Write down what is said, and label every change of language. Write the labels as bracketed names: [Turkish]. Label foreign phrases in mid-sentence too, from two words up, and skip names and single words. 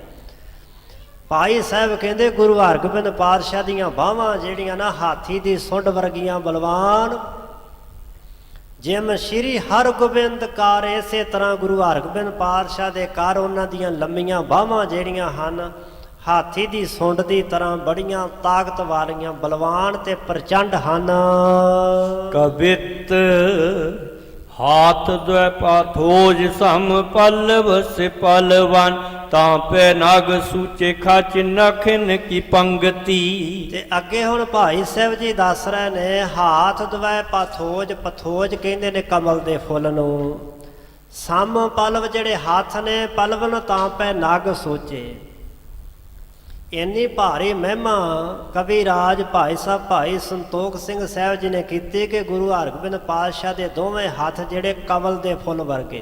[Punjabi] ਭਾਈ ਸਾਹਿਬ ਕਹਿੰਦੇ ਗੁਰੂ ਹਰਗੋਬਿੰਦ ਪਾਤਸ਼ਾਹ ਦੀਆਂ ਬਾਹਾਂ ਜਿਹੜੀਆਂ ਨਾ ਹਾਥੀ ਦੀ ਸੁੰਡ ਵਰਗੀਆਂ ਬਲਵਾਨ। ਜਿਮ ਸ਼੍ਰੀ ਹਰਗੋਬਿੰਦ ਕਾਰ, ਇਸੇ ਤਰ੍ਹਾਂ ਗੁਰੂ ਹਰਗੋਬਿੰਦ ਪਾਤਸ਼ਾਹ ਦੇ ਕਾਰ ਉਹਨਾਂ ਦੀਆਂ ਲੰਮੀਆਂ ਬਾਹਾਂ ਜਿਹੜੀਆਂ ਹਨ ਹਾਥੀ ਦੀ ਸੁੰਡ ਦੀ ਤਰ੍ਹਾਂ ਬੜੀਆਂ ਤਾਕਤ ਵਾਲੀਆਂ, ਬਲਵਾਨ ਤੇ ਪ੍ਰਚੰਡ ਹਨ। [Hindi] कवित हाथ द्वै पाथोज सम पल्लव से पलवन तापे नाग सूचे खच नखन की पंगति। [Punjabi] ਤੇ ਅੱਗੇ ਹੁਣ ਭਾਈ ਸਾਹਿਬ ਜੀ ਦੱਸ ਰਹੇ ਨੇ [Hindi] हाथ द्वै पाथोज। [Punjabi] ਪਥੋਜ ਕਹਿੰਦੇ ਨੇ ਕਮਲ ਦੇ ਫੁੱਲ ਨੂੰ। [Hindi] सम पलव [Punjabi] ਜਿਹੜੇ ਹੱਥ ਨੇ, [Hindi] पलवन तां पै नग सोचे। [Punjabi] ਇੰਨੀ ਭਾਰੀ ਮਹਿਮਾ ਕਵੀ ਰਾਜ ਭਾਈ ਸਾਹਿਬ ਭਾਈ ਸੰਤੋਖ ਸਿੰਘ ਸਾਹਿਬ ਜੀ ਨੇ ਕੀਤੀ ਕਿ ਗੁਰੂ ਹਰਗੋਬਿੰਦ ਪਾਤਸ਼ਾਹ ਦੇ ਦੋਵੇਂ ਹੱਥ ਜਿਹੜੇ ਕਮਲ ਦੇ ਫੁੱਲ ਵਰਗੇ।